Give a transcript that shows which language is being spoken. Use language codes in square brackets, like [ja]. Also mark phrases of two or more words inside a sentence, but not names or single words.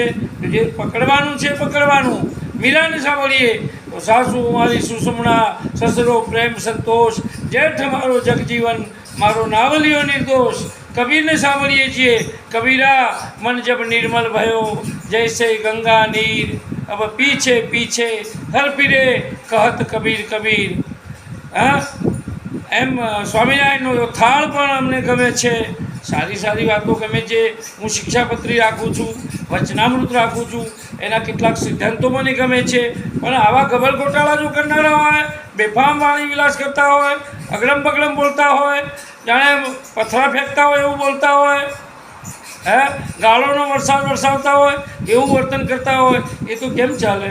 [gu] જે પકડવાનું છે પકડવાનું. મીરાને સાંભળીએ તો સાસુ મારી સુષમણા, સસરો પ્રેમ સંતોષ, જેઠ મારો જગજીવન, મારો નાવલિયો નિર્દોષ. કબીરને સાંભળીએ છીએ, [hi] कबीरा मन जब निर्मल भयो, जैसे गंगा नीर, अब पीछे पीछे हर फिरे कहत कबीर कबीर. [gu] હા, એમ સ્વામિનારાયણનો થાળ પણ અમને ગમે છે. સારી સારી વાતો ગમે છે. હું શિક્ષાપત્રી રાખું છું, વચનામૃત રાખું છું, એના કેટલાક સિદ્ધાંતો મને ગમે છે. પણ આવા ગબલ ગોટાળા જો કરનારા હોય, બેફામ વાણી વિલાસ કરતા હોય, અગડમ બગડમ બોલતા હોય, જાણે પથરા ફેંકતા હોય એવું બોલતા હોય, ગાળોનો વરસાદ વરસાવતા હોય એવું વર્તન કરતા હોય, એ તો કેમ ચાલે?